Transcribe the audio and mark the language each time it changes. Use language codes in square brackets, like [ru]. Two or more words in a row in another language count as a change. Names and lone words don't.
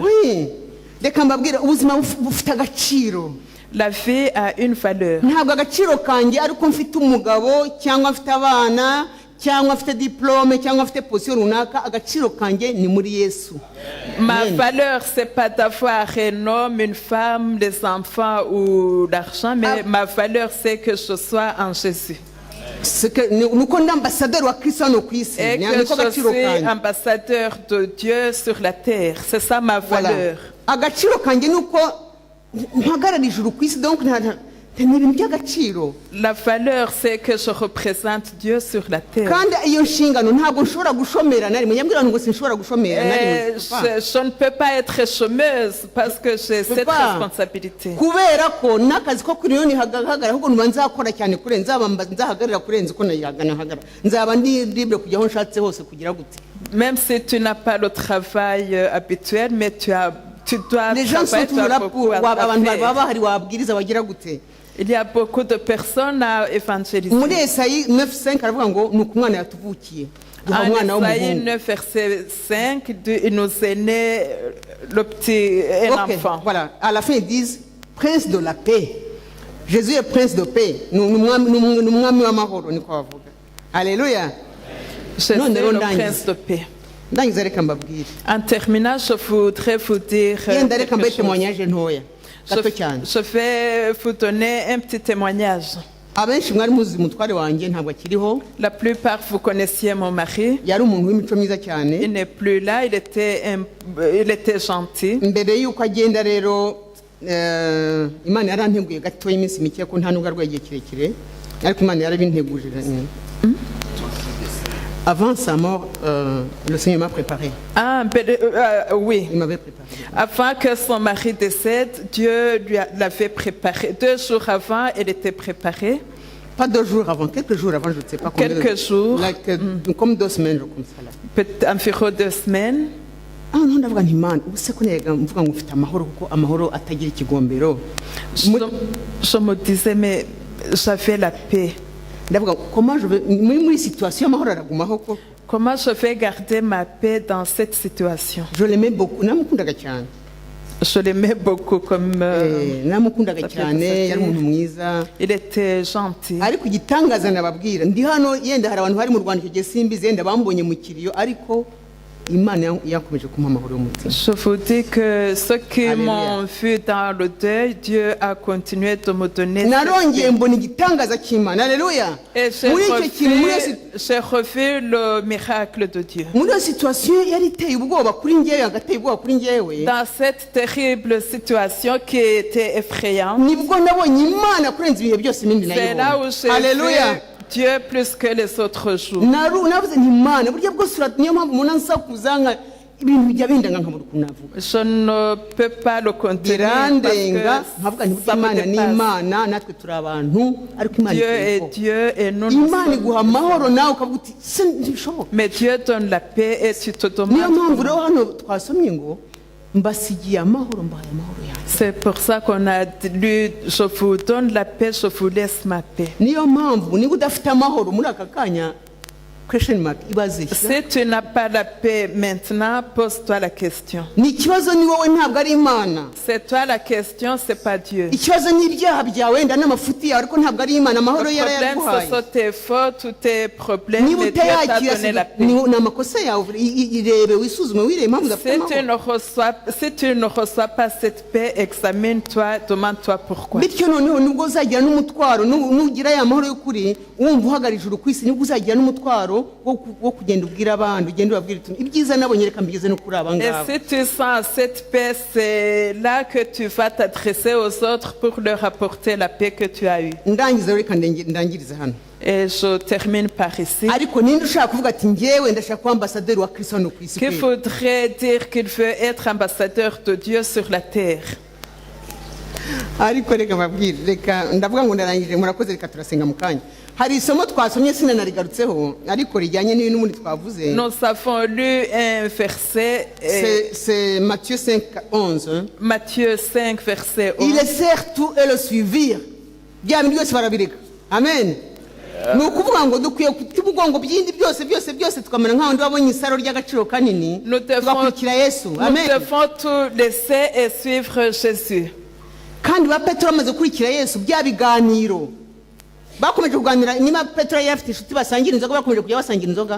[fr] Oui. [rw] reka mbabwire ubuzima bufite agaciro. [fr] La vie a une valeur. [rw] ntabwo agaciro kanjye ariko mfite umugabo cyangwa mfite abana cyangwa mfite diplome cyangwa mfite position runaka agaciro kanjye ni muri Yesu. [fr] Ma Amen. valeur, c'est pas d'avoir un homme, une femme, des enfants ou l'argent, mais ma valeur, c'est que je sois en Jésus. [rw] nuko ndi ambasaderi wa Kristo hano ku isi [fr] Et que [rw] niko [fr] je [rw] agaciro [fr] suis [rw] kanjye. [fr] ambassadeur de Dieu sur la terre. C'est ça ma Voilà. valeur. [rw] agaciro kanjye nuko mpagarara ijuru ku isi donc ni ibintu by'agaciro. [fr] La valeur, c'est que je représente Dieu sur la terre. [rw] kandi iyo nshingano ntabwo nshobora gushomera na rimwe nyabwira ngo sinshobora gushomera na rimwe. [fr] Je ne peux pas être chômeuse parce que j'ai cette pas. responsabilité. [rw] kubera ko n'akazi ko kuri yoni hagaragara ahubwo numva nzakora cyane kurenza nzahagarara kurenza uko nahagarara nzaba ndi libre kujya aho nshatse hose kugira gute. [fr] Même si tu n'as pas le travail habituel, mais tu dois les gens sont travailler, tu as toujours là beaucoup pour à [rw] abantu baba [fr] faire. [rw] bahari wabwiriza bagira gute. [fr] Il y a beaucoup de personnes à évangéliser. [rw] muri Esayi 9:5 aravuga ngo ni uko umwana yatuvukiye duha [fr] En [rw] umwana [fr] Esaïe [rw] w'umuhungu. [fr] 9, verset 5, il nous est né un Ok, enfant. voilà. À la fin, ils disent prince de la paix. Jésus est prince de paix. [rw] Nous mwami w'amahoro niko bavuga. [fr] Alléluia. Je Non, suis non, le non, prince de paix. [rw] Ndangiza reka mbabwire. [fr] En terminant, je voudrais vous dire [rw] Yenda reka [fr] quelque [rw] mbaye [fr] chose. [rw] témoignage ntoya. Gato cyane. [fr] Je vais vous donner un petit témoignage. [rw] Abenshi mwari muzi umutware wanjye ntabwo akiriho. [fr] La plupart, vous connaissiez mon mari. [rw] Yari umuntu w'imico myiza [fr] Il [rw] cyane. [fr] n'est plus là, il était gentil. [rw] Mbere y'uko agenda rero Imana yaranteguye gato y'iminsi mike ko nta nubwo arwaye igihe kirekire. Ariko Imana yarabinteguje. [fr] Avant sa mort, le Seigneur m'a préparé. Ah, oui. Il m'avait préparé. Avant que son mari décède, Dieu l'avait préparé. 2 jours avant, elle était préparée. Pas 2 jours avant, quelques jours avant, je ne sais pas combien. Quelques jours. Comme 2 semaines, comme ça. Là. Peut-être environ 2 semaines. Ah non, [rw] ndavuga nti Imana ubuse ko nega mvuga ngo ufite amahoro kuko amahoro atagira ikigombero. [fr] Je me disais, mais j'avais la paix. [rw] Ndavuga [fr] comment je vais [rw] muri situation amahoro aragumaho ko. [fr] Comment je vais garder ma paix dans cette situation? Je l'aimais beaucoup, [rw] namukundaga cyane. [fr] Je l'aimais beaucoup comme [rw] namukundaga [fr] ça fait [rw] cyane 17 yari umuntu mwiza [fr] il était gentil. [rw] ariko igitangaza nababwira ndi hano yenda hari abantu bari mu Rwanda icyo gihe simbizi yenda bambonye mu kiriyo ariko Imana yakomeje kumpa amahoro y'umutima. [fr] Je vous dis que ceux qui Alléluia. m'ont vu dans le deuil, Dieu a continué de me donner cette [rw] narongeye [fr] paix. [rw] mbona igitangaza cy'Imana haleluya [fr] Et [rw] muri icyo kintu [fr] j'ai revu le miracle de Dieu. [rw] muri iyo situation yari iteye ubwoba kuri njyewe agateye ubwoba kuri njyewe [fr] Dans cette terrible situation qui était effrayante, [rw] nibwo nabonye Imana kurenza ibihe byose ibindi [fr] c'est là où [rw] nayibonye [fr] j'ai [rw] haleluya [fr] vu Dieu plus que les autres jours. [rw] navuze nti Imana burya bwose niyo mpamvu umuntu ansakuza nka ibintu bijya bindanga nkabura ukuntu navuga [fr] Je ne peux pas le contenir [rw] birandenga [fr] parce [rw] nkavuga [fr] que [rw] nti [fr] ça [rw] burya [fr] me [rw] Imana ni [fr] dépasse. [rw] Imana natwe turi abantu ariko Imana [fr] Dieu [rw] iteye [fr] est [rw] ubwoba. [fr] Dieu et nous nous [rw] Imana [fr] sommes. [rw] iguha amahoro nawe ukavuga uti se ntibishoboka [fr] Mais Dieu donne la paix et tu te [rw] niyo [fr] demandes [rw] mpamvu [fr] comment. [rw] rero hano twasomye ngo mbasigiye amahoro mbahaye amahoro yanjye [fr] C'est pour ça qu'on a lu, je vous donne la paix, je vous laisse ma paix. [rw] niyo mpamvu niba udafite amahoro muri aka kanya [en] question mark [rw] ibaze [fr] Si tu n'as pas la paix maintenant, pose-toi la question. [rw] ni ikibazo ni wowe ntabwo ari Imana [fr] C'est toi la question, c'est pas Dieu. [rw] ikibazo ni ibyaha byawe wenda n'amafuti yawe ariko ntabwo ari Imana amahoro [fr] Le problème, ce [rw] yarayaguhaye [fr] sont tes fautes ou tes problèmes, [rw] niba [fr] mais Dieu t'a [rw] utayakira [fr] donné la paix. [rw] ni amakosa yawe irebe wisuzume wirebe impamvu udafite amahoro [fr] Si tu ne reçois pas cette paix, examine-toi, demande-toi pourquoi. [rw] bityo noneho nubwo uzagira n'umutwaro nugira ya mahoro y'ukuri wumva uhagarije ijuru ku isi nibwo uzagira n'umutwaro wo kugenda ubwira abandi ugenda ubabwira uti ibyiza nabonye reka mbigeze no kuri aba [fr] Et [rw] ngaba [fr] si tu sens cette paix, c'est là que tu vas t'adresser aux autres pour leur apporter la paix que tu as eue. [rw] ndangiza reka ndangirize hano [fr] Et je termine par ici. [rw] ariko ninde ushaka kuvuga ati njyewe ndashaka kuba ambasaderi wa Kristo hano ku isi [fr] Qu'il [rw] kweli? [fr] faudrait dire qu'il veut être ambassadeur de Dieu sur la terre. [rw] ariko reka mbabwire reka ndavuga ngo ndarangije murakoze reka turasenga mu kanya hari isomo twasomye sinanarigarutseho ariko rijyanye n'ibintu n'ubundi twavuze [fr] Nous avons lu un verset, c'est Matthieu 5:11 Matthieu 5, verset 11. il sert tout et le suivre [rw] bya bintu byose barabireka amen ni ukuvuga ngo dukwiye kuta umugongo byindi byose tukamera nk'aho ndi wabonye isaro ry'agaciro kanini [fr] Nous [rw] tugakurikira Yesu amen [fr] devons tout laisser et suivre Jésus. [rw] kandi ba Petero bamaze gukurikira Yesu bya biganiro bakomeje kuganira niba Petero yari afite inshuti basangira inzoga bakomeje kujya basangira inzoga